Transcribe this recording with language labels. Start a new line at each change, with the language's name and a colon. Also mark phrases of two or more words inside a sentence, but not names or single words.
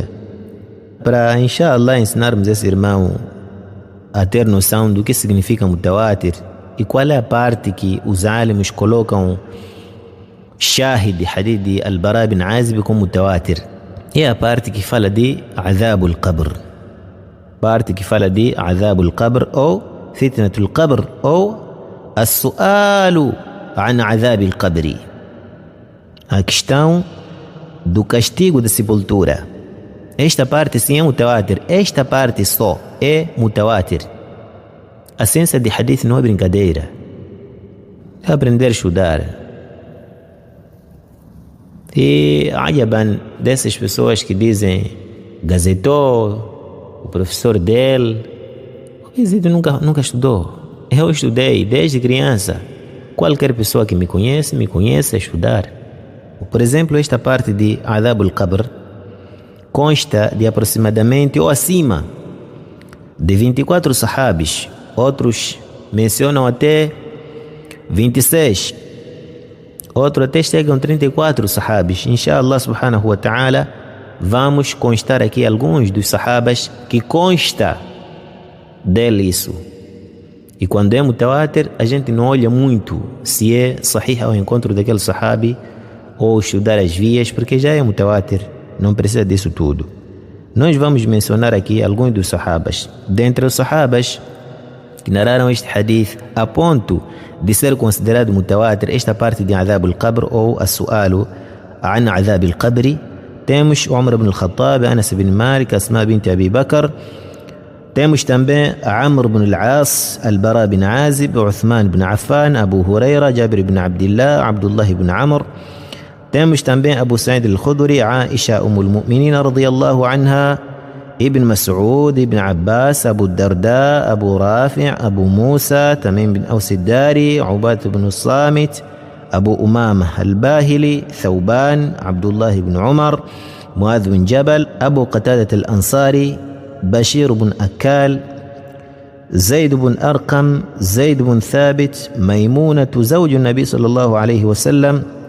Portuguese: Para, inshallah, ensinarmos esse irmão a ter noção do que significa mutawatir e qual é a parte que os alimos colocam shahid de hadith de Al-Bara bin Azib como mutawatir. É a parte que fala de
Arabic: عذاب القبر.
Portuguese: parte que fala de
Arabic: عذاب القبر
Portuguese: ou
Arabic: فتنة القبر
Portuguese: ou
Arabic: السؤال عن عذاب القبر,
Portuguese: a questão do castigo da sepultura. Esta parte sim é mutawatir, esta parte só é mutawatir. A ciência de hadith não é brincadeira, é aprender a estudar. E ajaban dessas pessoas que dizem gazetou, o professor dele, ele nunca estudou. Eu estudei desde criança. Qualquer pessoa que me conhece a estudar. Por exemplo, esta parte de
Arabic: عذاب القبر
Portuguese: consta de aproximadamente ou acima de 24 sahabis. Outros mencionam até 26. Outros até chegam 34 sahabis.
Arabic: إن شاء الله سبحانه وتعالى,
Portuguese: vamos constar aqui alguns dos sahabas que consta dele isso. E quando é mutawatir, a gente não olha muito se é sahih ao encontro daquele sahabi ou estudar as vias, porque já é mutawatir, não precisa disso tudo. Nós vamos mencionar aqui alguns dos sahabas. Dentre os sahabas que narraram este hadith a ponto de ser considerado mutawatir, esta parte de
Arabic: عذاب القبر
Portuguese: ou
Arabic: السؤال عن عذاب القبر,
Portuguese: temos Umar ibn al-Khattab, Anas ibn Malik, Asma bint Abi Bakr. Temos também Amr ibn al-As, Al-Bara ibn Azib, Uthman ibn Affan, Abu Huraira, Jabir ibn Abdillah, Abdullah ibn Amr. Temos também Abu Sa'id al-Khudri, Aisha Ummul Mu'minin
Arabic: رضي الله عنها,
Portuguese: Ibn Mas'ud, Ibn Abbas, Abu Darda, Abu Rafi', Abu Musa, Tamim bin Aws al-Dari, Ubat ibn al-Samit, Abu Umama al-Bahili, Thawban, Abdullah ibn Umar, Muadh bin Jabal, Abu Qatadat al-Ansari, Bashir ibn Akal, Zayd ibn Arqam, Zayd ibn Thabit, Maymunatu
Arabic: زوج النبي صلى الله عليه وسلم,